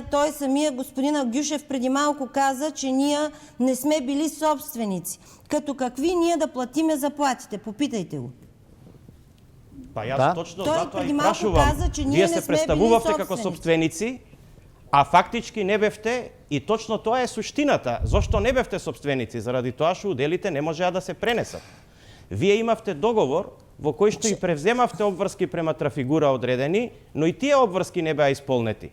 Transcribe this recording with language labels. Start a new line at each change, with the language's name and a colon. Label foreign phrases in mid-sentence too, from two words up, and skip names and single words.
Bulgarian: Той самия господин Агюшев преди малко каза, че ние не сме били собственици. Като какви ние да платиме заплатите? Попитайте го.
Macedonian: Па јас точно
Bulgarian: Той
Macedonian: затоа
Bulgarian: преди
Macedonian: и
Bulgarian: малко
Macedonian: прашувам.
Bulgarian: каза, че ние
Macedonian: Вие
Bulgarian: не
Macedonian: се
Bulgarian: сме били
Macedonian: представувавте како
Bulgarian: собственици.
Macedonian: собственици, а фактички не бевте, и точно тоа е суштината. Зошто не бевте собственици? Заради тоа што уделите не можеа да се пренесат. Вие имавте договор во кој што и превземавте обврски према трафигура одредени, но и тие обврски не беа исполнети.